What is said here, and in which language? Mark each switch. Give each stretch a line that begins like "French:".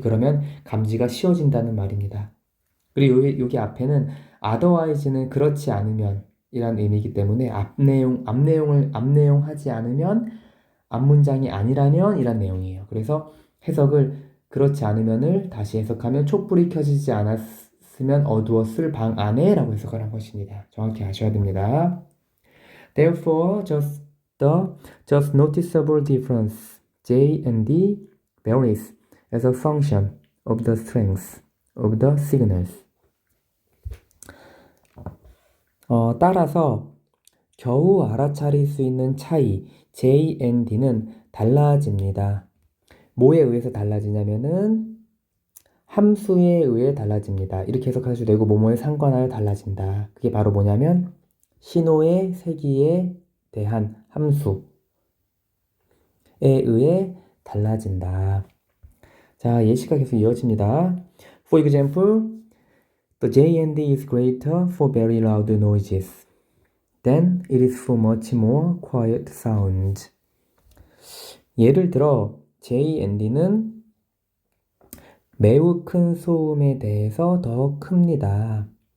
Korean: 그러면 감지가 쉬워진다는 말입니다. 그리고 여기 앞에는 otherwise는 그렇지 않으면 이란 의미이기 때문에 앞내용 하지 않으면, 앞문장이 아니라면 이란 내용이에요. 그래서 해석을 그렇지 않으면을 다시 해석하면 촛불이 켜지지 않았으면 어두웠을 방 안에 라고 해석을 한 것입니다. 정확히 아셔야 됩니다.
English: Therefore, just noticeable difference J and D varies as a function of the strength of the signals.
Korean: 따라서 겨우 알아차릴 수 있는 차이 J and D는 달라집니다. 뭐에 의해서 달라지냐면은 함수에 의해 달라집니다. 이렇게 해석하셔도 되고, 뭐뭐에 상관하여 달라진다. 그게 바로 뭐냐면 신호의 세기에 대한 함수에 의해 달라진다. 자, 예시가 계속 이어집니다.
English: For example, the J and D is greater for very loud noises than it is for much more quiet sounds.
Korean: 예를 들어 J and D는 매우 큰 소음에 대해서 더 큽니다.